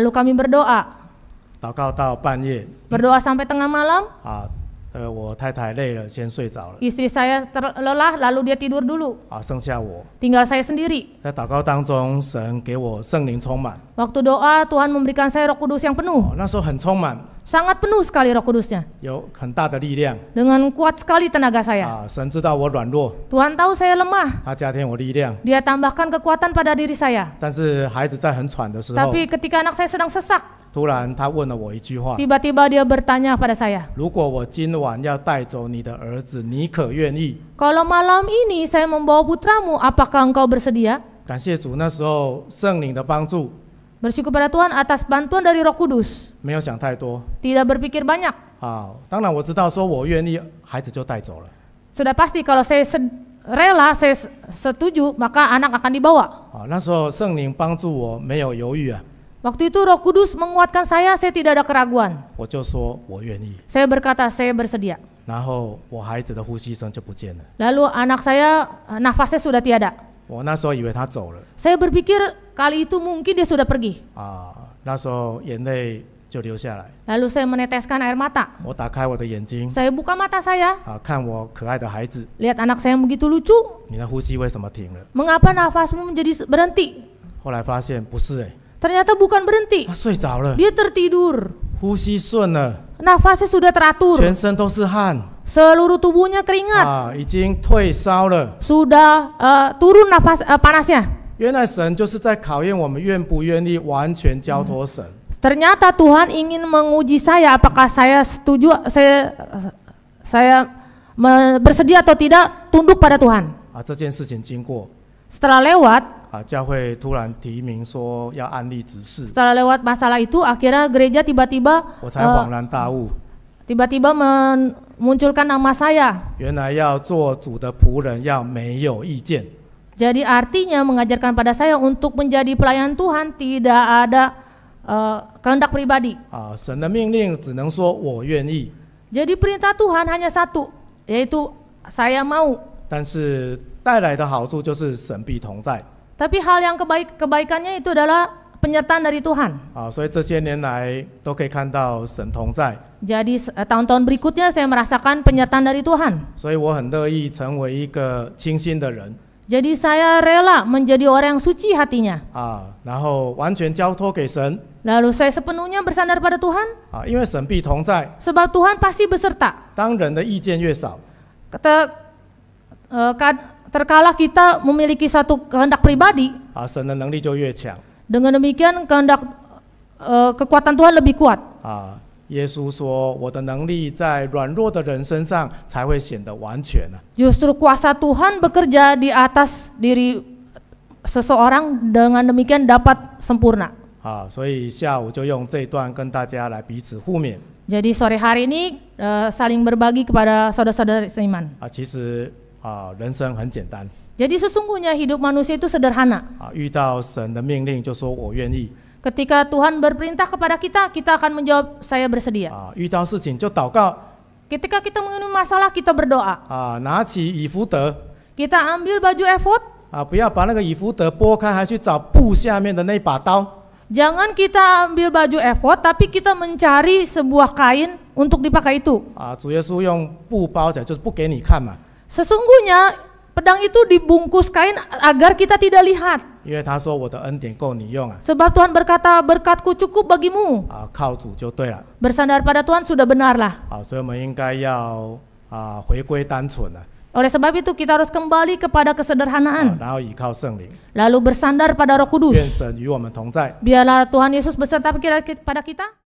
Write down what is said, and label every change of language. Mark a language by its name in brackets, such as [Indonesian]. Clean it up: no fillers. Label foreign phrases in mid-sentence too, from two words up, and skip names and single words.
[Indonesian] lalu kami berdoa. [Chinese] 祷告到半夜 [Indonesian] Berdoa sampai tengah malam, [Chinese] 啊， 我太太累了，先睡着了 [Indonesian] Istri saya terlelah, lalu dia tidur dulu. [Chinese] 剩下我 [Indonesian] Tinggal saya sendiri. [Chinese] 在祷告当中，神给我圣灵充满 [Indonesian] Waktu doa, Tuhan memberikan saya Roh Kudus yang penuh. [Chinese] 那时候很充满， [Indonesian] Sangat penuh sekali Roh Kudusnya. [Chinese] 有很大的力量 [Indonesian] Dengan kuat sekali tenaga saya. [Chinese] 神知道我软弱， [Indonesian] Tuhan tahu saya lemah. [Chinese] 他加添我力量。 [Indonesian] Dia tambahkan kekuatan pada diri saya. [Chinese] 但是孩子在很喘的时候， [Indonesian] Tapi ketika anak saya sedang sesak, [Chinese] 突然他问了我一句话： [Indonesian] tiba-tiba dia bertanya pada saya, [Chinese] 如果我今晚要带走你的儿子，你可愿意？ [Indonesian] kalau malam ini saya membawa putramu, apakah engkau bersedia? [Chinese] 感谢主，那时候圣灵的帮助， [Indonesian] Bersyukur pada Tuhan atas bantuan dari Roh Kudus. [Chinese] 没有想太多 [Indonesian] Tidak berpikir banyak. [Chinese] 当然我知道说我愿意，孩子就带走了。 [Indonesian] Sudah pasti kalau saya rela, saya setuju, maka anak akan dibawa. [Chinese] 那时候圣灵帮助我，没有犹豫啊， [Indonesian] Waktu itu Roh Kudus menguatkan saya tidak ada keraguan. [Chinese] 我就说我愿意。 [Indonesian] Saya berkata, saya bersedia. [Chinese] 然后我孩子的呼吸声就不见了， [Indonesian] Lalu anak saya, nafasnya sudah tiada. [Chinese] 我那时候以为他走了 [Indonesian] Saya berpikir kali itu mungkin dia sudah pergi. [Chinese] 那时候眼泪就流下来。 [Indonesian] Lalu saya meneteskan air mata. [Chinese] 我打开我的眼睛 [Indonesian] Saya buka mata saya, [Chinese] 看我可爱的孩子， [Indonesian] lihat anak saya yang begitu lucu. [Chinese] 你的呼吸为什么停了？ [Indonesian] Mengapa nafasmu menjadi berhenti? [Chinese] 后来发现不是 [Indonesian] Ternyata bukan berhenti. [Chinese] 他睡着了， [Indonesian] Dia tertidur. [Chinese] 呼吸顺了， [Indonesian] Nafasnya sudah teratur. [Chinese] 全身都是汗 [Indonesian] Seluruh tubuhnya keringat. [Chinese] 已经退烧了。 [Indonesian] Sudah turun nafas panasnya. [Chinese] 原来神就是在考验我们愿不愿意完全交托神。 [Indonesian] Ternyata Tuhan ingin menguji saya apakah saya setuju, saya bersedia atau tidak tunduk pada Tuhan. [Chinese] 这件事情经过 [Indonesian] Setelah lewat [Chinese] 教会突然提名说要按立执事， [Indonesian] Setelah lewat masalah itu, akhirnya gereja tiba-tiba [Chinese] 我才恍然大悟， [Indonesian] tiba-tiba memunculkan nama saya. [Chinese] 原来要做主的仆人要没有意见。 [Indonesian] Jadi artinya mengajarkan pada saya untuk menjadi pelayan Tuhan tidak ada kehendak pribadi. [Chinese] 神的命令只能说我愿意， [Indonesian] Jadi perintah Tuhan hanya satu, yaitu saya mau. [Chinese] 但是带来的好处就是神必同在。 [Indonesian] Tapi hal yang kebaikannya itu adalah penyertaan dari Tuhan. [Chinese] 所以这些年来都可以看到神同在， [Indonesian] Jadi tahun-tahun berikutnya saya merasakan penyertaan dari Tuhan. [Chinese] 所以我很乐意成为一个清心的人 [Indonesian] Jadi saya rela menjadi orang yang suci hatinya. [Chinese] 然后完全交托给神 [Indonesian] Lalu saya sepenuhnya bersandar pada Tuhan. [Chinese] 因为神必同在。 [Indonesian] Sebab Tuhan pasti beserta. [Chinese] 当人的意见越少， [Indonesian] Terkala kita memiliki satu kehendak pribadi, [Chinese] 神的能力就越强。 [Indonesian] dengan demikian kekuatan Tuhan lebih kuat. [Chinese] 耶稣说：“我的能力在软弱的人身上才会显得完全。” [Indonesian] Justru kuasa Tuhan bekerja di atas diri seseorang, dengan demikian dapat sempurna. [Chinese] 所以下午就用这一段跟大家来彼此互勉。 [Indonesian] Jadi sore hari ini saling berbagi kepada saudara-saudara seiman. [Chinese] 其实人生很简单。 [Indonesian] Jadi sesungguhnya hidup manusia itu sederhana. [Chinese] 遇到神的命令就说我愿意。 [Indonesian] Ketika Tuhan berperintah kepada kita, kita akan menjawab saya bersedia. [Chinese] 遇到事情就祷告。 [Indonesian] Ketika kita mengalami masalah, kita berdoa. [Chinese] 拿起以弗得。 [Indonesian] Kita ambil baju efod. [Chinese] 不要把那个以弗得拨开，还去找布下面的那把刀。 [Indonesian] Jangan kita ambil baju efod, tapi kita mencari sebuah kain untuk dipakai itu. [Chinese] 主耶稣用布包起来，就是不给你看嘛。 [Indonesian] Sesungguhnya pedang itu dibungkus kain agar kita tidak lihat. [Chinese] 因为他说我的恩典够你用 [Indonesian] Sebab Tuhan berkata berkatku cukup bagimu. [Chinese] 靠主就对了。 [Indonesian] Bersandar pada Tuhan sudah benarlah. [Chinese] 所以我们应该要回归单纯 [Indonesian] Oleh sebab itu kita harus kembali kepada kesederhanaan. [Chinese] 然后倚靠圣灵。 [Indonesian] Lalu bersandar pada Roh Kudus. [Chinese] 愿神与我们同在。 [Indonesian] Biarlah Tuhan Yesus beserta pada kita.